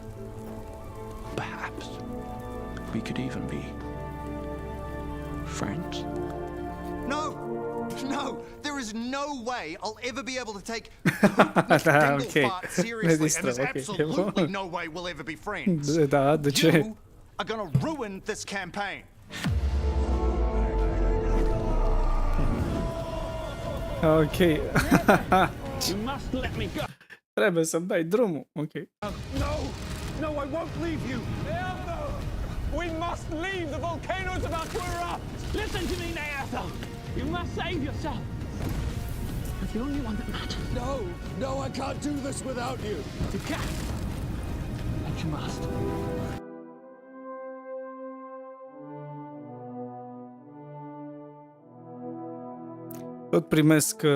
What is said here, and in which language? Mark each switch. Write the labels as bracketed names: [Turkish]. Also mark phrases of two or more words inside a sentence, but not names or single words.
[English] Perhaps we could even be friends. No, there is no way I'll ever be able to take McDinglefart seriously, and there's absolutely no way we'll ever be friends. [Romanian] Da, de ce? [English] You are gonna ruin this campaign. Ok. You must let me go. [Romanian] Trebuie să-mi dai drumul. Ok. [English] No, I won't leave you. We must leave. The volcano's about to erupt. Listen to me, Neatha. You must save yourself. You're the only one that matters. No, I can't do this without you. You can. But you must. [Romanian] Tot primesc